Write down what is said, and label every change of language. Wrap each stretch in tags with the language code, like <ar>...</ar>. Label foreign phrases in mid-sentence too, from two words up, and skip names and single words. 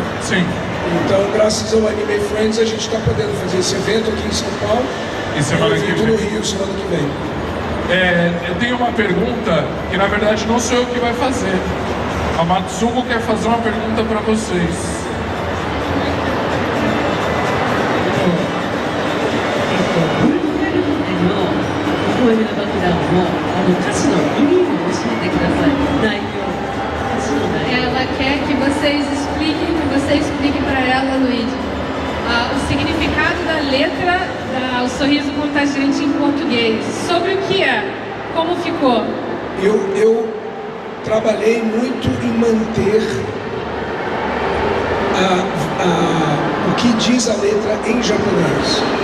<pt>Sim. Então, graças ao Anime Friends, a gente está podendo fazer esse evento aqui em São Paulo e semana que vem no Rio, semana que vem. Eu tenho uma pergunta que na verdade não sou eu que vai fazer. A Matsuko quer fazer uma pergunta para vocês.</pt> <ja>微笑みの爆弾も歌詞の意味を教えてください。内容、歌詞の内容。</ja> <pt>Ela quer que você explique para ela, Luigi, o significado da letra O Sorriso Contagiante em português. Sobre o que é, como ficou. Eu trabalhei muito em manter o que diz a letra em japonês.</pt>